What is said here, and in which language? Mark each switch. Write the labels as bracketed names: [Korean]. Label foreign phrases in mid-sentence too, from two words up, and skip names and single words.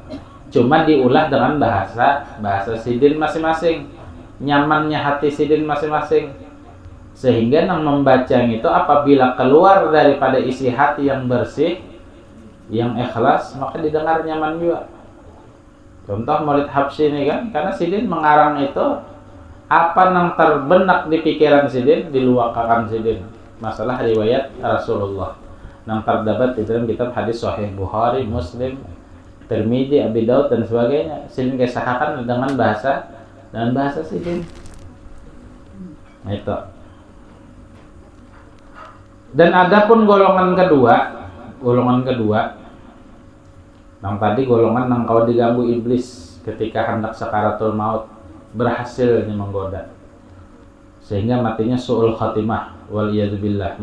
[Indonesian] Cuma diulah dengan bahasa Sidin masing-masing, nyamannya hati Sidin masing-masing, sehingga yang membaca itu apabila keluar daripada isi hati yang bersih, yang ikhlas, maka didengar nyaman juga. Contoh Maulid Habsyi ini kan, karena Sidin mengarang itu apa yang terbenak di pikiran Sidin diluapkan Sidin, masalah riwayat Rasulullah yang terdapat di dalam kitab hadis Sahih Bukhari, Muslim, Tirmidzi, Abi Daud dan sebagainya. Sidin kisahkan dengan bahasa Sidin. Nah, itu. Dan adapun golongan kedua, yang tadi golongan yang kau diganggu iblis ketika hendak [Arabic] سكرات الموت, [Indonesian] berhasil menggoda sehingga matinya [Arabic] سوء الخاتمة, والعياذ بالله.